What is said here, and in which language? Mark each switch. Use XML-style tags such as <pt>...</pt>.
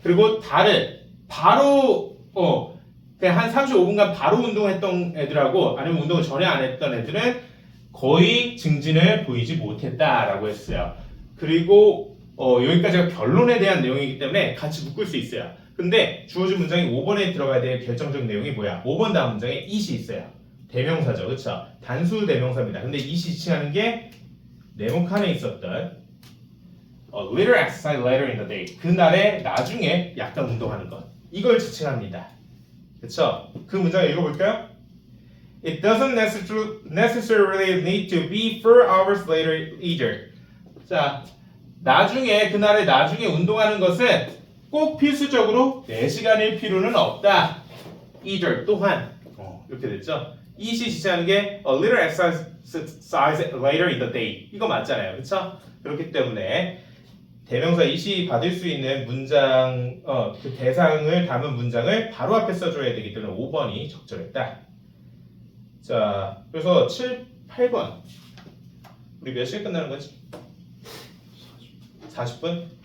<ko>그리고 바로 그냥 한 35분간 바로 운동했던 애들하고 아니면 운동을 전혀 안 했던 애들은 거의 증진을 보이지 못했다라고 했어요. 그리고 여기까지가 결론에 대한 내용이기 때문에 같이 묶을 수 있어요. 근데 주어진 문장이 5번에 들어가야 될 결정적인 내용이 뭐야? 5번 다음 문장에 it이 있어요. 대명사죠. 그렇죠? 단수 대명사입니다. 근데 it이 지칭하는 게 네모칸에 있었던</ko> <en>little exercise later in the day.</en> <ko>그날의 나중에 약간 운동하는 것. 이걸 지칭합니다. 그쵸? 그 문장을 읽어볼까요?</ko> <en>It doesn't necessarily need to be 4 hours later either.</en> <ko>자, 그날의 나중에 운동하는 것은 꼭 필수적으로 4시간일 필요는 없다. either, 또한. 이렇게 됐죠? it이 지칭하는 게</ko> <en>a little exercise later in the day.</en> <ko>이거 맞잖아요. 그쵸? 그렇기 때문에 대명사 it이 받을 수 있는 문장, 그 대상을 담은 문장을 바로 앞에 써줘야 되기 때문에 5번이 적절했다. 자, 그래서 7, 8번. 우리 몇 시에 끝나는 거지? 40분?</ko>